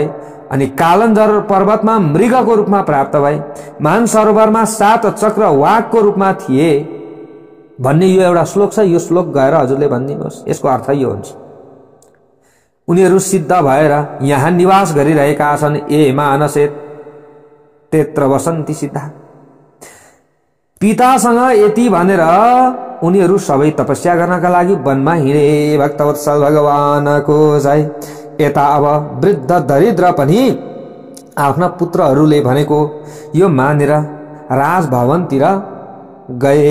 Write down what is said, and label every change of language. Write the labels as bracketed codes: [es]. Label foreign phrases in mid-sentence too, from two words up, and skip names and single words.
[ne] अनि कालञ्जर पर्वतमा मृगको रूपमा प्राप्त भए। मानसरोवरमा 7 चक्र वाघको रूपमा थिए भन्ने यो एउटा श्लोक छ। यो श्लोक गएर हजुरले भनिदिनुहोस्, यसको अर्थ यो हुन्छ। उनीहरू सिद्ध भएर यहाँ निवास गरिरहेका छन्। [sa] ए मानसे त्यत्र वसन्ति सिद्धा। [ne] पितासँग यति भनेर उनीहरू सबै तपस्या गर्नका लागि वनमा हिँडे। भक्तवत्सल भगवानको जय। यता अब वृद्ध दरिद्र पनि आफ्ना पुत्रहरूले भनेको यो मानेर राजभवनतिर गए।